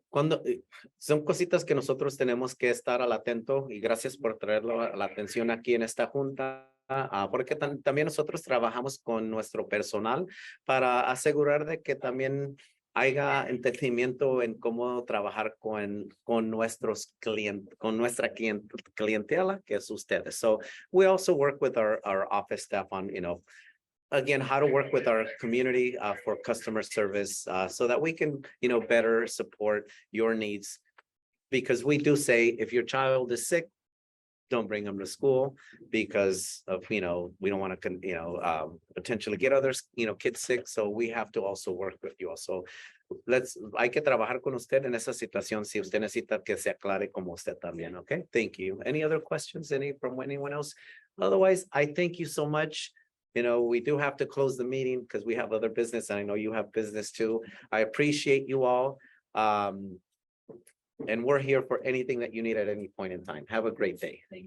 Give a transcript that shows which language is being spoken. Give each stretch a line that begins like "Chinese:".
Spanish: Cuando son cositas que nosotros tenemos que estar al atento y gracias por traerlo a la atención aquí en esta junta. Porque también nosotros trabajamos con nuestro personal para asegurar de que también haya entendimiento en cómo trabajar con nuestros clientes, con nuestra clientela, que es ustedes.
English: So we also work with our office staff on, again, how to work with our community for customer service so that we can, better support your needs. Because we do say, if your child is sick, don't bring them to school because of, we don't want to, potentially get others, kids sick. So we have to also work with you also.
Spanish: Hay que trabajar con usted en esa situación si usted necesita que se aclare como usted también.
English: Okay, thank you. Any other questions, from anyone else? Otherwise, I thank you so much. We do have to close the meeting because we have other business and I know you have business too. I appreciate you all. And we're here for anything that you need at any point in time. Have a great day.